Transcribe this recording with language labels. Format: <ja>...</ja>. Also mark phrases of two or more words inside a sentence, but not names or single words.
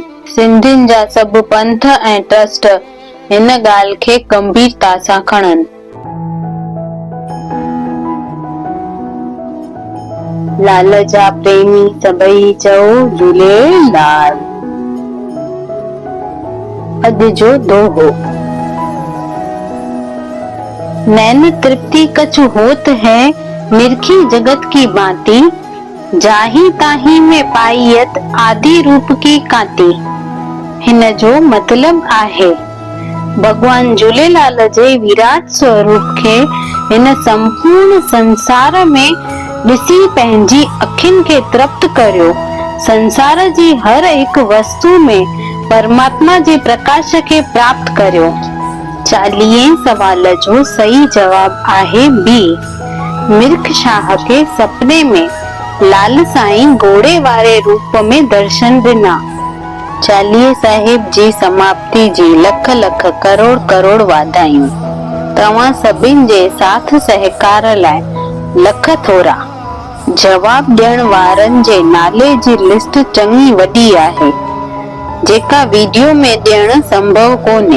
<sd>सिंधियुनि जा सभु पंथ ऐं ट्रस्ट हिन ॻाल्हि खे गंभीरता सां खणनि। लाल जा प्रेमी सभई चओ झूलेलाल। अॼु जो दोहो।</sd> <bra>नैन तृप्ति कछु होत है मिर्खी जगत की बाती, जाही ताही में पाइयत आदि रूप की काती।</bra> <sd>हिन जो मतलब आहे भगवान झूलेलाल जे विराट स्वरूप खे हिन संपूर्ण संसार में ॾिसी पंहिंजी अखियुनि खे तृप्त करियो। संसार जी हर हिकु वस्तु में परमात्मा जे प्रकाश खे प्राप्त करियो। 40 सवाल जो सही जवाब आहे बी। मिर्ख शाह के सपने में लाल साईं घोड़े वारे रूप में दर्शन ॾिना। चालीहे साहिब जी समाप्ति जी लख लख करोड़ करोड़ वाधायूं। तव्हां सभिनि जे साथ सहकार लाइ लख थोरा। जवाब ॾियण वारनि जे नाले जी लिस्ट चङी वॾी आहे जेका वीडियो में ॾियण संभव कोन्हे।</sd>